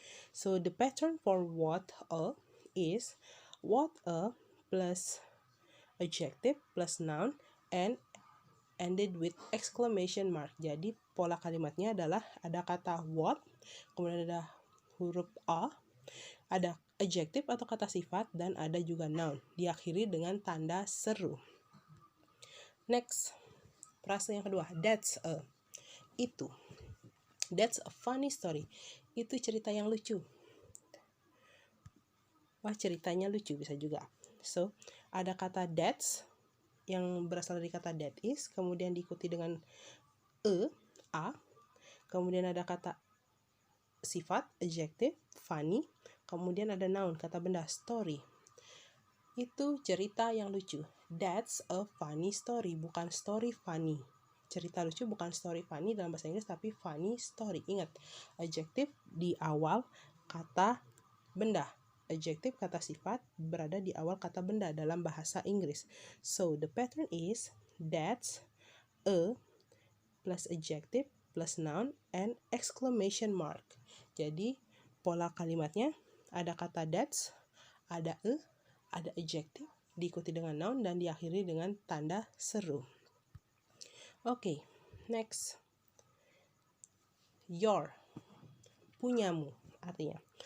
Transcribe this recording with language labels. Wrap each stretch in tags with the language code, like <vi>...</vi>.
<en>So, the pattern for what a is what a plus adjective plus noun and ended with exclamation mark.</en> <id>Jadi pola kalimatnya adalah ada kata what, kemudian ada huruf a, ada adjective atau kata sifat, dan ada juga noun. Diakhiri dengan tanda seru. Next, frase yang kedua, that's a, itu.</id> <en>That's a funny story.</en> <id>Itu cerita yang lucu. Wah, ceritanya lucu bisa juga. So, ada kata that's yang berasal dari kata that is, kemudian diikuti dengan a, kemudian ada kata sifat, adjective, funny, kemudian ada noun, kata benda, story. Itu cerita yang lucu.</id> <en>That's a funny story, bukan story funny.</en> <id>Cerita lucu bukan story funny dalam bahasa Inggris, tapi funny story. Ingat, adjektif di awal kata benda. Adjektif kata sifat berada di awal kata benda dalam bahasa Inggris.</id> <en>So, the pattern is that's a plus adjective plus noun and exclamation mark.</en> <id>Jadi, pola kalimatnya ada kata that's, ada ada adjective, diikuti dengan noun dan diakhiri dengan tanda seru. Oke, next. Your, punyamu artinya.</id>